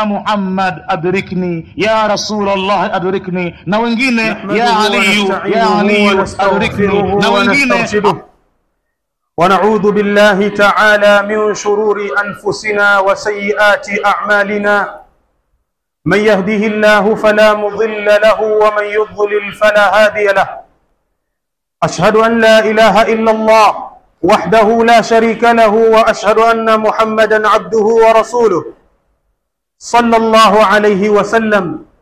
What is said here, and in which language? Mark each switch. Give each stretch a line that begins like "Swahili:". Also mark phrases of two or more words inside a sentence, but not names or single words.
Arabic: محمد أدركني، يا رسول الله أدركني,
Swahili: na wengine
Arabic: يا علي أدركني,
Swahili: na wengine.
Arabic: ونعوذ بالله تعالى من شرور أنفسنا وسيئات أعمالنا. من يهده الله فلا مضل له ومن يضلل فلا هادي له. أشهد أن لا إله إلا الله وحده لا شريك له، وأشهد أن محمدا عبده ورسوله صلى الله عليه وسلم.